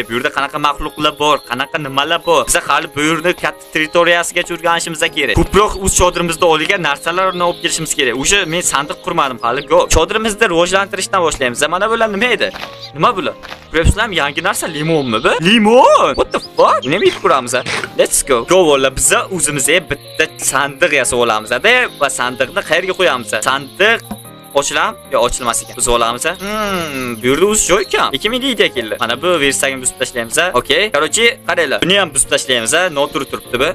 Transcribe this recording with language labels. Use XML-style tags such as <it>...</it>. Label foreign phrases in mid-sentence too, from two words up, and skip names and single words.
<uz>Bu yerda qanaqa maxluqlar bor, qanaqa nimalar bor. Biz hali bu yerni katta territoriyasigacha o'rganishimiz kerak. Ko'proq o'z chodirimizda olgan narsalarni olib kelishimiz kerak. O'sha men sandiq qurmadim hali. Chodirimizni rivojlantirishdan boshlaymiz. Mana bular nima edi? Nima bular? Ko'ryapsizlarmi, yangi narsa limonmi bu? Limon.</uz> <en>What the fuck?</en> <uz>Nima yeb ko'ramiz?</uz> <en>Let's go.</en> <uz>Go bolalar, biz o'zimizga bitta sandiq yasab olamiz va sandiqni qayerga qo'yamiz? Sandiq ochilam yo ochilmas ekan. Biz olamiz. Bu yerda o'z joy ekan. 2000 deydi ekanlar. Mana bu versagini buzib tashlaymiz. Okay. Короче, qaranglar. Buni ham buzib tashlaymiz. Noto'g'ri turibdi bu.</uz>